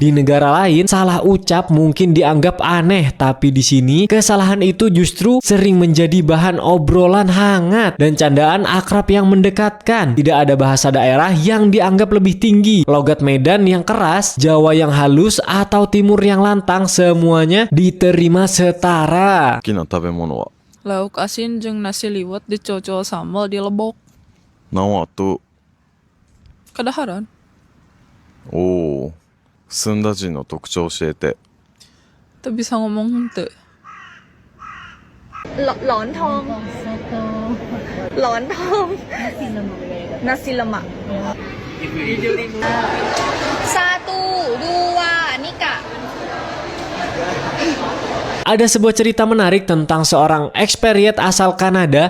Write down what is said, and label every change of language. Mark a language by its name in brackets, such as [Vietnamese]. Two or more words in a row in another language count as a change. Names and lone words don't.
[Indonesian] Di negara lain, salah ucap mungkin dianggap aneh, tapi di sini kesalahan itu justru sering menjadi bahan obrolan hangat dan candaan akrab yang mendekatkan. Tidak ada bahasa daerah yang dianggap lebih tinggi. Logat Medan yang keras, Jawa yang halus, atau Timur yang lantang, semuanya diterima setara. [Japanese] 好きな食べ物は [Sundanese] Lauk asin jeung nasi liwet dicocol sambal di lebok. naon atuh? Kadaharan. [Japanese] おお、澄んだ人の特徴教えて。 [Sundanese] Teu bisa ngomong henteu. Lontong. Lontong. [Indonesian] Nasi lemak. Satu, dua, nikah. Ada sebuah cerita menarik tentang seorang expatriate asal Kanada.